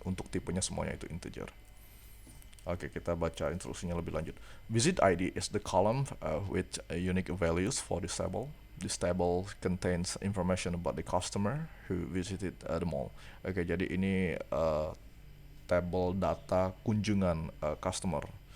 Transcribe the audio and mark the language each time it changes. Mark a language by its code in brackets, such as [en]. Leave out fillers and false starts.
[id] Untuk tipenya semuanya itu integer. Kita baca instruksinya lebih lanjut. [en] Visit ID is the column with unique values for this table. This table contains information about the customer who visited the mall. [id] Jadi ini table data kunjungan customer.